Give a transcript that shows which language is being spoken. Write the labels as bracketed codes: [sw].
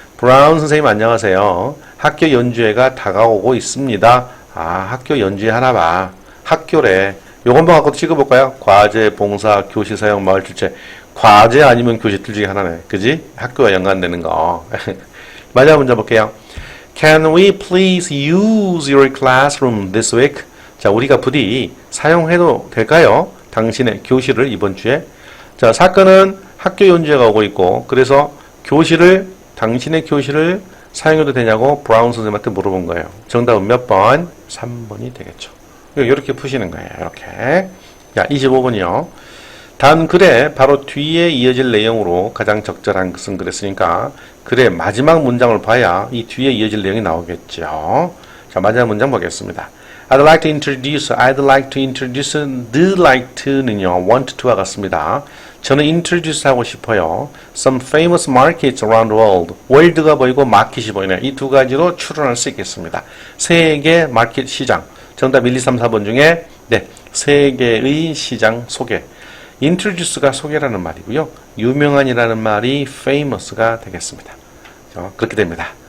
[ko] 브라운 선생님 안녕하세요. 학교 연주회가 다가오고 있습니다. 아, 학교 연주회 하나 봐. 학교래. 요거 한번 갖고 찍어볼까요? 과제, 봉사, 교실 사용, 마을 출제. 과제 아니면 교실 중에 하나네. 그지? 학교와 연관되는 거. 마지막 문제 볼게요. [en] Can we please use your classroom this week? [ko] 자, 우리가 부디 사용해도 될까요? 당신의 교실을 이번 주에. 자, 사건은 학교 연주회가 오고 있고, 그래서 당신의 교실을 사용해도 되냐고 브라운 선생님한테 물어본 거예요. 정답은 몇 번? 3번이 되겠죠. 이렇게 푸시는 거예요. 이렇게. 자, 25번이요. 단 글에 바로 뒤에 이어질 내용으로 가장 적절한 것은 그랬으니까 글의 마지막 문장을 봐야 이 뒤에 이어질 내용이 나오겠죠. 자, 마지막 문장 보겠습니다. [en] I'd like to introduce, the like to는요, want to [ko] 와 같습니다. 저는 introduce 하고 싶어요. [en] Some famous markets around the world. [ko] 월드가 보이고 마켓이 보이네요. 이 두 가지로 추론할 수 있겠습니다. 세계 마켓 시장. 정답 1, 2, 3, 4번 중에 네, 세계의 시장 소개. introduce가 소개라는 말이고요. 유명한이라는 말이 famous가 되겠습니다. 그렇게 됩니다.